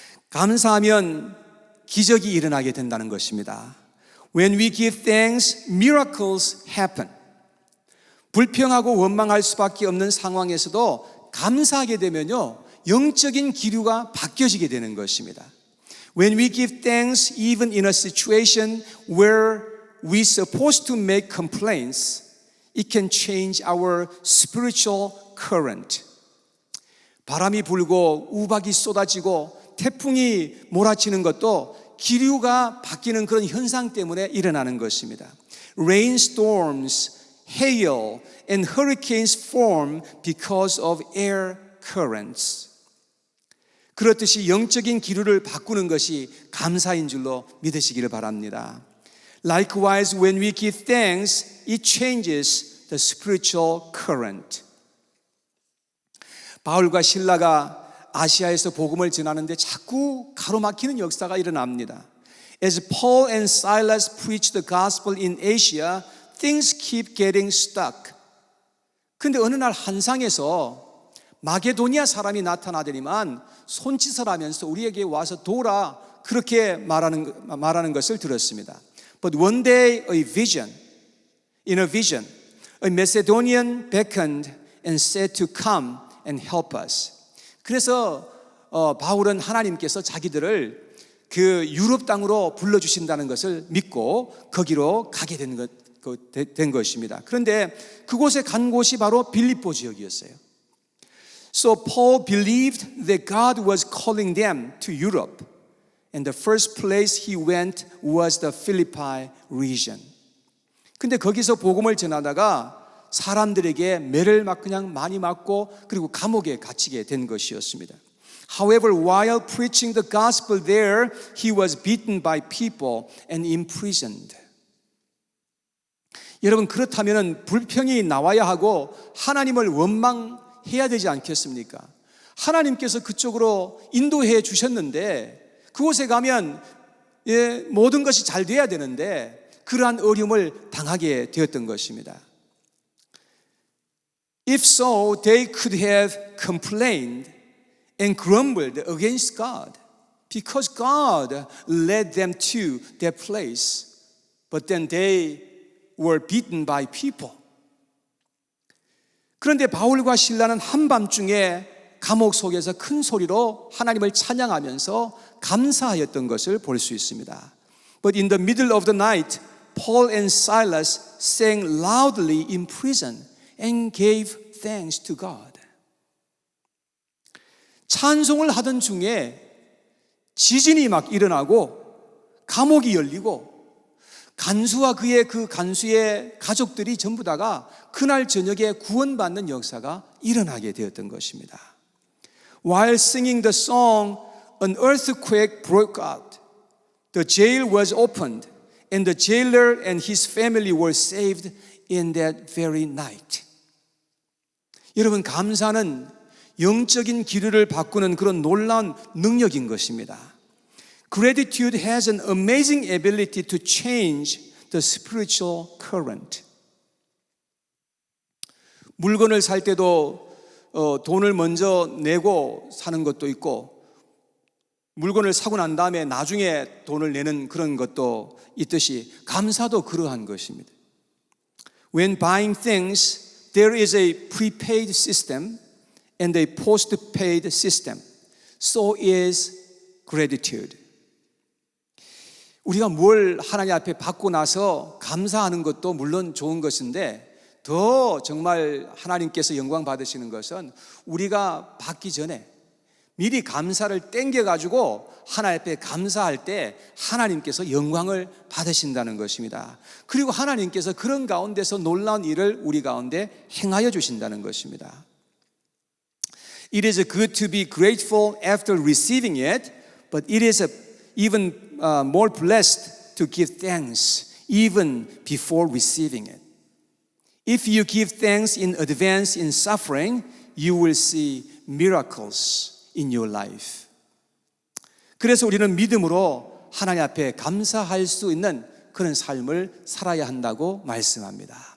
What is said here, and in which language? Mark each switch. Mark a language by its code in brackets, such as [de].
[ko] 감사하면 기적이 일어나게 된다는 것입니다. [en] When we give thanks, miracles happen. [ko] 불평하고 원망할 수밖에 없는 상황에서도 감사하게 되면요, 영적인 기류가 바뀌어지게 되는 것입니다. [en] When we give thanks even in a situation where we're supposed to make complaints, it can change our spiritual current. [ko] 바람이 불고 우박이 쏟아지고 태풍이 몰아치는 것도 기류가 바뀌는 그런 현상 때문에 일어나는 것입니다. [en] Rainstorms, hail, and hurricanes form because of air currents. [ko] 그렇듯이 영적인 기류를 바꾸는 것이 감사인 줄로 믿으시기를 바랍니다. [en] Likewise, when we give thanks, it changes the spiritual current. [ko] 바울과 실라가 아시아에서 복음을 전하는데 자꾸 가로막히는 역사가 일어납니다. [en] As Paul and Silas preach the gospel in Asia, things keep getting stuck. [ko] 근데 어느 날 한상에서 마게도니아 사람이 나타나더니만 손짓을 하면서 우리에게 와서 도라 그렇게 말하는 것을 들었습니다. [en] But one day in a vision, a Macedonian beckoned and said to come and help us. [ko] 그래서 바울은 하나님께서 자기들을 그 유럽 땅으로 불러주신다는 것을 믿고 거기로 가게 된 것입니다. 그런데 그곳에 간 곳이 바로 빌립보 지역이었어요. [en] So Paul believed that God was calling them to Europe. And the first place he went was the Philippi region. [ko] 근데 거기서 복음을 전하다가 사람들에게 매를 그냥 많이 맞고 그리고 감옥에 갇히게 된 것이었습니다. [en] However, while preaching the gospel there, he was beaten by people and imprisoned. [ko] 여러분, 그렇다면 불평이 나와야 하고 하나님을 원망해야 되지 않겠습니까? 하나님께서 그쪽으로 인도해 주셨는데 그곳에 가면 모든 것이 잘 돼야 되는데 그러한 어려움을 당하게 되었던 것입니다. [en] If so, they could have complained and grumbled against God because God led them to that place. But then they were beaten by people. [ko] 그런데 바울과 실라는 한밤중에 감옥 속에서 큰 소리로 하나님을 찬양하면서 감사하였던 것을 볼 수 있습니다. [en] But in the middle of the night, Paul and Silas sang loudly in prison and gave thanks to God. [ko] 찬송을 하던 중에 지진이 막 일어나고 감옥이 열리고 간수와 그 간수의 가족들이 전부 다가 그날 저녁에 구원받는 역사가 일어나게 되었던 것입니다. [en] While singing the song, an earthquake broke out. The jail was opened, and the jailer and his family were saved in that very night. [ko] 여러분, 감사는 영적인 기류를 바꾸는 그런 놀라운 능력인 것입니다. [en] Gratitude has an amazing ability to change the spiritual current. [ko] 물건을 살 때도 돈을 먼저 내고 사는 것도 있고 물건을 사고 난 다음에 나중에 돈을 내는 그런 것도 있듯이 감사도 그러한 것입니다. [en] When buying things, there is a prepaid system and a postpaid system. So is gratitude. [ko] 우리가 뭘 하나님 앞에 받고 나서 감사하는 것도 물론 좋은 것인데 더 정말 하나님께서 영광 받으시는 것은 우리가 받기 전에 미리 감사를 땡겨가지고 하나님 앞에 감사할 때 하나님께서 영광을 받으신다는 것입니다. 그리고 하나님께서 그런 가운데서 놀라운 일을 우리 가운데 행하여 주신다는 것입니다. [en] It is good to be grateful after receiving it, but it is even more blessed to give thanks even before receiving it. If you give thanks in advance in suffering, you will see miracles in your life. [ko] 그래서 우리는 믿음으로 하나님 앞에 감사할 수 있는 그런 삶을 살아야 한다고 말씀합니다.